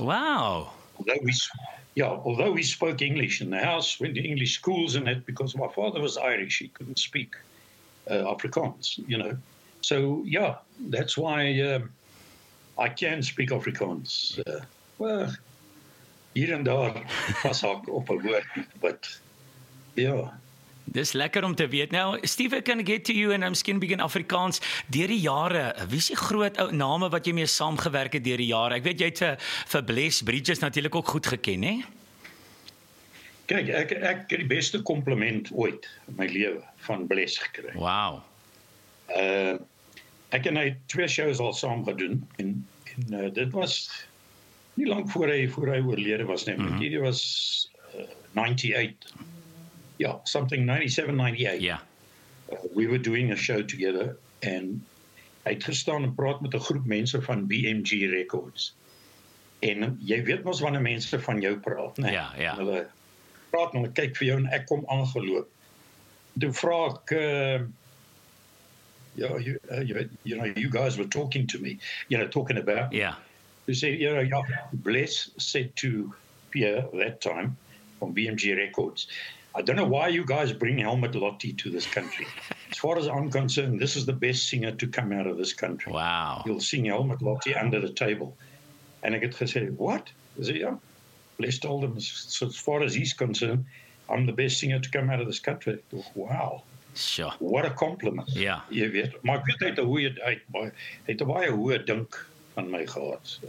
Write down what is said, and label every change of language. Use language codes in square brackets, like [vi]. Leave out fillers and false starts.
[en] Wow. Although we spoke English in the house, went to English schools and that, because my father was Irish, he couldn't speak Afrikaans, you know. So, yeah, that's why I can speak Afrikaans. [af] Hier en daar was ek op 'n woord, [en] but, yeah. [af] Dis lekker om te weet. [en] Nou, Steve, can I get to you and I'm skien begin Afrikaans. [af] Deur die jare, wie is die groot ou name wat jy mee saamgewerk het deur die jare? Ek weet jy het vir Bless Bridges natuurlik ook goed geken, hè? Kyk, ek het die beste compliment ooit in my lewe van Bless gekry. [en] Wow. [af] Ek en hy het 2 shows al saam gedoen en dit was nie lank voor hy oorlede was, nee. Mm-hmm. Dit was 98. [en] Yeah, something 97, 98. Yeah. We were doing a show together and I had [af] gestaan [en] and [af] praat met [en] a [af] groep mense [en] van BMG Records. [af] En jy weet mos wanneer mense van jou praat, nee? [en] Yeah, yeah. [af] Hulle praat en hulle kyk vir jou en ek kom aangeloop. Toe vra ek, [en] you guys were talking to me, you know, talking about. Yeah. You said, you know, yeah, Bless said to Pierre that time from BMG Records, I don't know why you guys bring Helmut Lotti to this country. As far as I'm concerned, this is the best singer to come out of this country. Wow. You'll sing Helmut Lotti under the table. And I get to say, what? Is it, yeah? Bless told him, so as far as he's concerned, I'm the best singer to come out of this country. Wow. Sure. What a compliment. Yeah. You [af] weet. Maar ek weet hy het 'n hoë dink, hy het 'n baie hoë dink van my gehad.